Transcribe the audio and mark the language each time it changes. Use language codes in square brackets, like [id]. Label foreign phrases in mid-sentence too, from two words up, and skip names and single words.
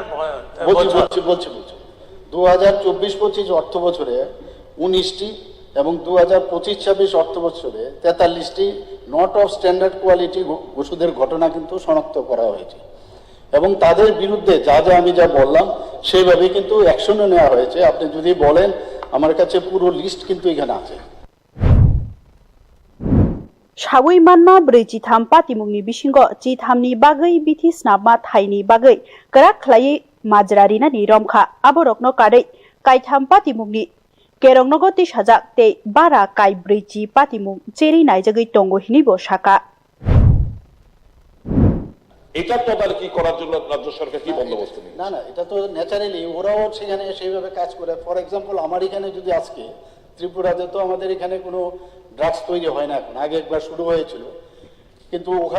[bn] বলছি 2024-25 অর্থ বছরে 19টি এবং 2025-26 অর্থ বছরে 43টি [en] not of standard quality [bn] ওষুধের ঘটনা কিন্তু শনাক্ত করা হয়েছে এবং তাদের বিরুদ্ধে যা আমি যা বললাম সেইভাবে কিন্তু অ্যাকশনও নেওয়া হয়েছে আপনি যদি বলেন আমার কাছে পুরো লিস্ট কিন্তু এখানে আছে [trp] Shawui manma briji tham patimungni bisingo chi thamni bagai bithi snapma thaini bagai karak khlai majrarina ni romkha aborokno kadai kai tham patimungni kerongnogo 30,000 te bara kai briji patimung cheri naijagi tongo hinibo shaka [bn] এটা তদারকি করার জন্য রাজ্য সরকার কি বন্দোবস্ত নিয়েছে না এটা তো ন্যাচারালি ওরাও সেখানে সেইভাবে কাজ করে [en] for example [bn] আমার এখানে যদি আজকে ত্রিপুরাতে তো আমাদের এখানে কোনো ড্রাগস তৈরি হয় না এখন আগে একবার শুরু হয়েছিল কিন্তু ওখান